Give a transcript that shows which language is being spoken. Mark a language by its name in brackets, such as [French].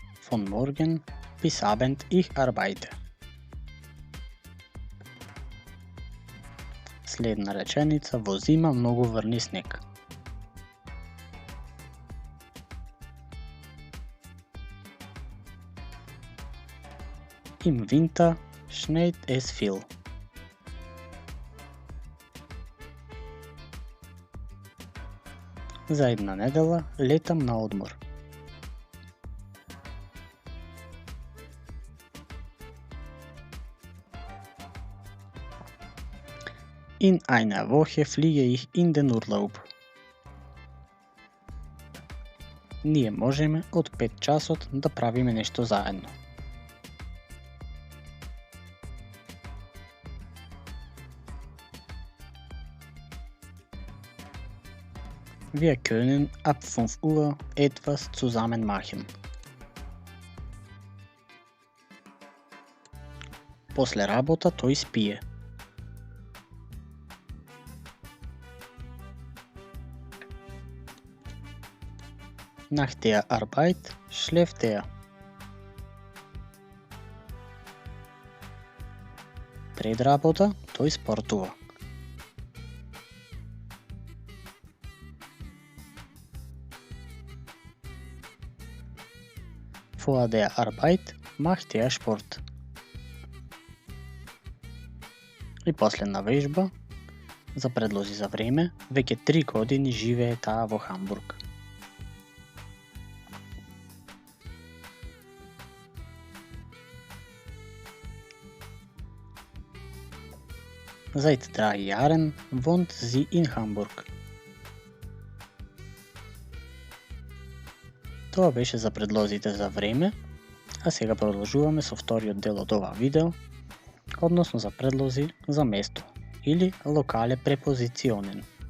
[German] Von morgen bis Abend ich arbeite. [Macedonian] Следна реченица, во зима многу врни снег. [German] Im Winter schneit es viel. [Macedonian] За една недела летам на одмор. [German] In einer Woche fliege ich in den Urlaub. [Macedonian] Ние можеме од 5 часот да правиме нешто заедно. [German] Wir können ab 5 Uhr etwas zusammen machen. [Macedonian] После работа тој спие. [German] Nach der Arbeit schläft er. [Macedonian] Пред работа тој спортува. [German] Vor der Arbeit macht er Sport. [Macedonian] И последна вежба за предлози за време, веќе 3 години живее таа во Хамбург. [German] Seit 3 Jahren wohnt sie in Hamburg. [Macedonian] Тоа беше за предлозите за време, а сега продолжуваме со вториот дел од ова видео, односно за предлози за место или локале препозиционен.